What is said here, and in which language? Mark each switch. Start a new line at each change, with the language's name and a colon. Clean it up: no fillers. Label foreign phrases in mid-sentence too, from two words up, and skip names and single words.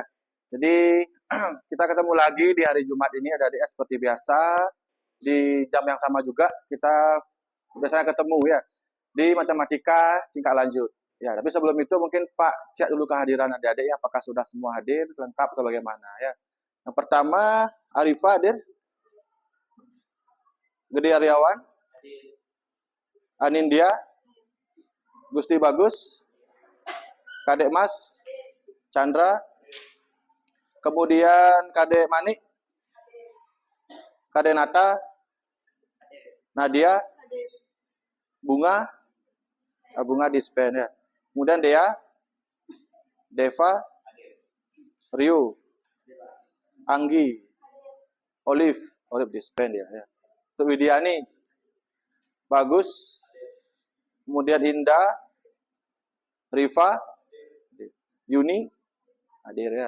Indonesian: Jadi kita ketemu lagi di hari Jumat ini adik-adik seperti biasa. Di jam yang sama juga kita biasanya ketemu ya di matematika tingkat lanjut. Ya, tapi sebelum itu mungkin Pak cek dulu kehadiran adik-adik ya, apakah sudah semua hadir lengkap atau bagaimana ya. Yang pertama Arifah hadir. Gede Aryawan, Anindya, Gusti Bagus, Kadek Mas, Chandra, kemudian Kadek Manik, Kadenata, Nadia, Bunga, Bunga dispen ya. Kemudian Dea, Deva, Rio, Anggi, Olive dispen ya. Untuk Widiani, Bagus, kemudian Indah, Riva, Yuni, hadir ya.